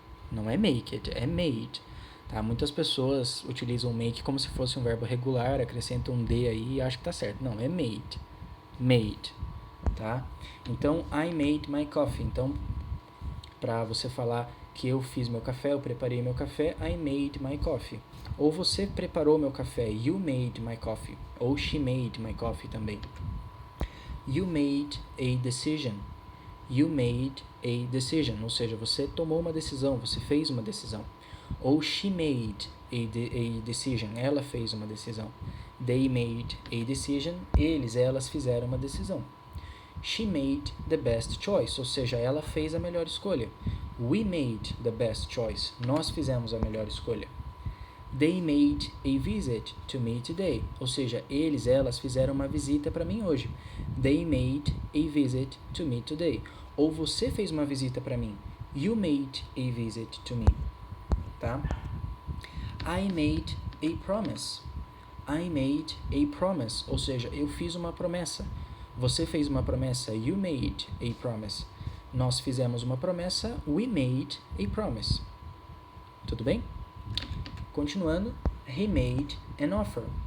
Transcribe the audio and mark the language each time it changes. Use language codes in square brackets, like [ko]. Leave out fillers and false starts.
[pt] Não é make it, é made. Tá? Muitas pessoas utilizam make como se fosse um verbo regular, acrescentam um D aí e acham que tá certo. [en] Não, é made. Made. Tá? Então, I made my coffee. [pt] Então, para você falar que eu fiz meu café, eu preparei meu café, [en] I made my coffee. [pt] Ou você preparou meu café, [en] you made my coffee. Ou she made my coffee também. You made a decision. You made a decision. [pt] Ou seja, você tomou uma decisão, você fez uma decisão. Ou [en] she made a decision. [pt] Ela fez uma decisão. [en] They made a decision. [pt] Elas fizeram uma decisão. [en] She made the best choice. [pt] Ou seja, ela fez a melhor escolha. [en] We made the best choice. [pt] Nós fizemos a melhor escolha. [en] They made a visit to me today. [pt] Ou seja, elas fizeram uma visita para mim hoje. [en] They made a visit to me today. [pt] Ou você fez uma visita para mim. [en] You made a visit to me. Tá? I made a promise. I made a promise. [pt] Ou seja, eu fiz uma promessa. Você fez uma promessa. [en] You made a promise. [pt] Nós fizemos uma promessa. [en] We made a promise. [pt] Tudo bem? [en] Continuando, he made an offer.